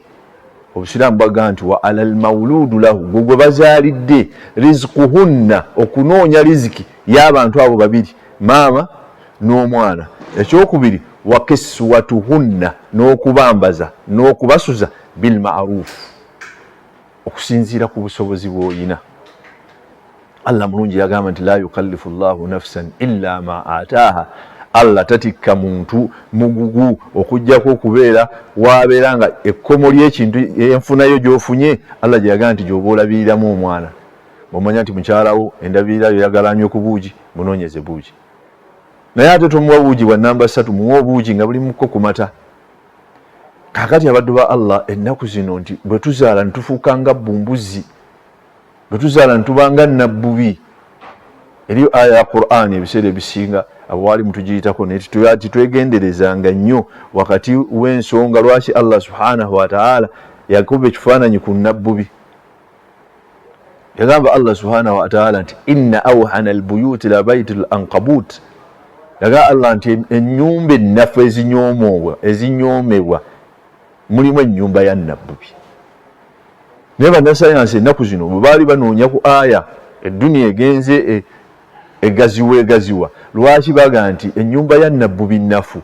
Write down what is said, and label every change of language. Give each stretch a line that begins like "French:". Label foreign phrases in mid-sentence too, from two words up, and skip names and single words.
Ganda: Obusiraamu bwagamba nti
Arabic: وعلى المولود له,
Ganda: gwe bazaalidde, rizquhunna, okunoonya riziki y'abantu abo babiri, maama n'omwana. Ekyokubiri
Arabic: وكسوتهن,
Ganda: n'okubambaza n'okubasuza
Arabic: بالمعروف,
Ganda: okusinziira ku busobozi bw'oyina. Allah mulungi yagamba nti
Arabic: لا يكلف الله نفسا إلا ما آتاها,
Ganda: Allah tatikka muntu mugugu okujjako okubeera wabeera nga ekkomo ly'ekintu enfunayo gy'ofunye, Allah gye yagamba nti gy'oba olabiriramu omwana. Bw'omanya nti mukyalawo endabirira yagala anywe ku buugi, munoonyeze buugi, naye ate tomuwa buugi bwa namba 3, muwa obuugi nga buli muko ku mata. Kaakati abaddu ba Allah ennaku zino nti bwe tuzaala ne tufuuka nga bbumbuzi, bwe tuzaala ne tuba nga nabbubi. Eriyo aya ya Qur'ani ebiseera ebisinga abawalimu tugiyitako naye titwegenderezanga nnyo wakati w'ensonga lwaki
Arabic: الله سبحانه وتعالى
Ganda: yakuba ekifaananyi ku nabbubi. Yagamba
Arabic: الله سبحانه وتعالى
Ganda: nti
Arabic: إن أوهن البيوت لبيت العنكبوت,
Ganda: yaga Allah nti ennyumba ennafu ezinyoomebwa mulimu ennyumba ya nabbubi. Naye bannasayansi ennaku zino bwe baali banoonya ku aya edduniya egenze egaziwa, lwaki baga nti ennyumba ya nabbubi nnafu.